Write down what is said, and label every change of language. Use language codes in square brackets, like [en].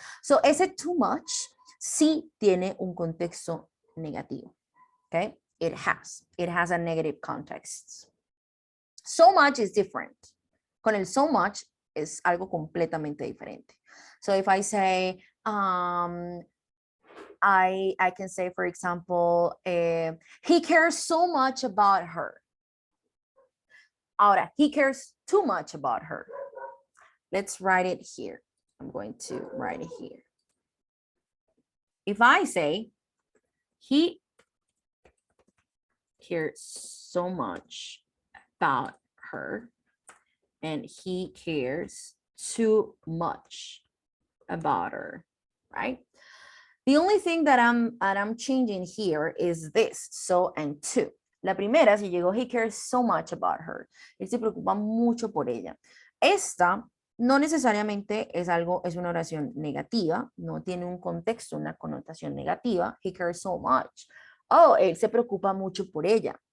[es] So ese too much sí tiene un contexto negativo, okay? [en] It has a negative context. So much is different. [es] Con el so much es algo completamente diferente. [en] So if I say, I can say, for example, he cares so much about her. [es] Ahora, [en] he cares too much about her. Let's write it here. I'm going to write it here. If I say, he cares so much about her, and he cares too much about her, right? The only thing that I'm changing here is this, so and to. [es] La primera, si llegó, [en] he cares so much about her. [es] Él se preocupa mucho por ella. Esta no necesariamente es una oración negativa, no tiene un contexto, una connotación negativa. [en] He cares so much. [es] Oh, él se preocupa mucho por ella.